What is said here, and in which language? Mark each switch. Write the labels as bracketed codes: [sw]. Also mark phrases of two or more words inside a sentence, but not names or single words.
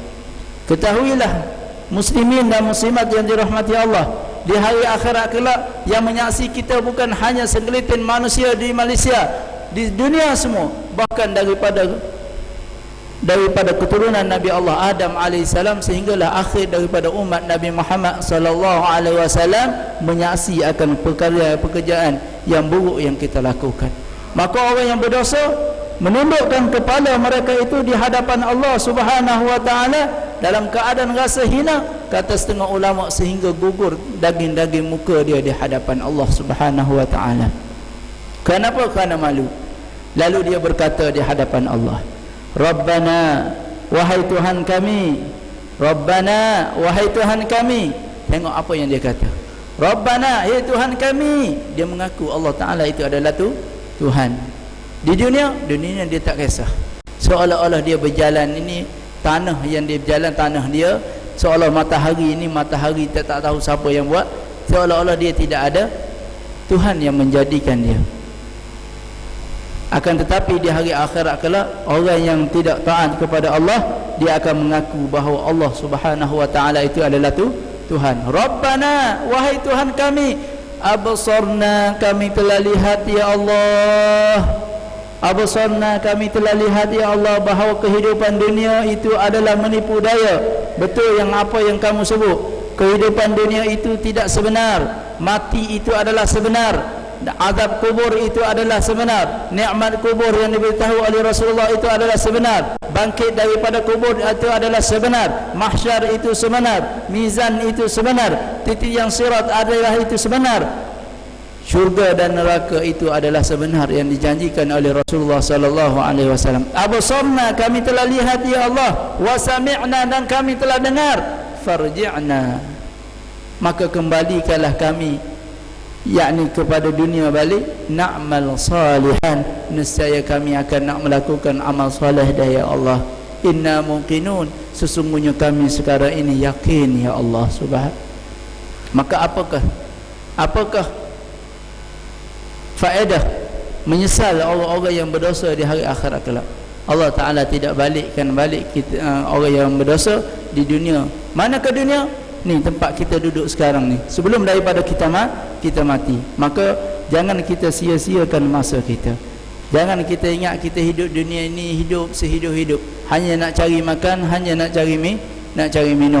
[ms] Ketahuilah muslimin dan muslimat yang dirahmati Allah, di hari akhirat kelak yang menyaksi kita bukan hanya segelitin manusia di Malaysia, di dunia semua, bahkan daripada keturunan Nabi Allah Adam alaihissalam sehinggalah akhir daripada umat Nabi Muhammad [ar] صلى الله عليه وسلم [ms] menyaksi akan pekerjaan yang buruk yang kita lakukan. Maka orang yang berdosa menundukkan kepala mereka itu di hadapan Allah [ar] سبحانه وتعالى [ms] dalam keadaan rasa hina, kata setengah ulama, sehingga gugur daging-daging muka dia di hadapan Allah [ar] سبحانه وتعالى. [ms] Kenapa? Kerana malu. Lalu dia berkata di hadapan Allah, Rabbana, wahai Tuhan kami. Rabbana, wahai Tuhan kami. Tengok apa yang dia kata. Rabbana, ya Tuhan kami. Dia mengaku Allah Ta'ala itu adalah Tuhan. Di dunia dia tak kisah. Seolah-olah dia berjalan, ini tanah yang dia berjalan, tanah dia. Seolah matahari ini, matahari tak tahu siapa yang buat. Seolah-olah dia tidak ada Tuhan yang menjadikan dia. Akan tetapi di hari akhirat kelak, orang yang tidak taat kepada Allah, dia akan mengaku bahawa Allah [ar] سبحانه وتعالى [ms] itu adalah Tuhan. Rabbana, wahai Tuhan kami, absarna, kami telah lihat [ar] يا الله. [ms] Absarna, kami telah lihat [ar] يا الله [ms] bahawa kehidupan dunia itu adalah menipu daya. Betul yang apa yang kamu sebut, kehidupan dunia itu tidak sebenar. Mati itu adalah sebenar. Azab kubur itu adalah sebenar. Nikmat kubur yang diberitahu oleh Rasulullah itu adalah sebenar. Bangkit daripada kubur itu adalah sebenar. Mahsyar itu sebenar. Mizan itu sebenar. Titik yang sirat adalah itu sebenar. syurga dan neraka itu adalah sebenar yang dijanjikan oleh Rasulullah [ar] صلى الله عليه وسلم. [ms] Absarna, kami telah lihat [ar] يا الله, وسمعنا, [ms] dan kami telah dengar, farji'na, maka kembalikanlah kami, yakni kepada dunia balik, [ar] نعمل صالحا, [ms] nescaya kami akan nak melakukan amal soleh dah [ar] يا الله. إنا موقنون, [ms] sesungguhnya kami sekarang ini yakin [ar] يا الله سبحانه. [ms] Maka apakah faedah menyesal orang-orang yang berdosa di hari akhirat kelak? Allah Ta'ala tidak balikkan balik kita, orang yang berdosa di dunia. Mana ke dunia? Ni tempat kita duduk sekarang ni, sebelum daripada kita mati. Maka jangan kita sia-siakan masa kita. Jangan kita ingat kita hidup dunia ini hidup sehidup-hidup, hanya nak cari makan, hanya nak cari minum.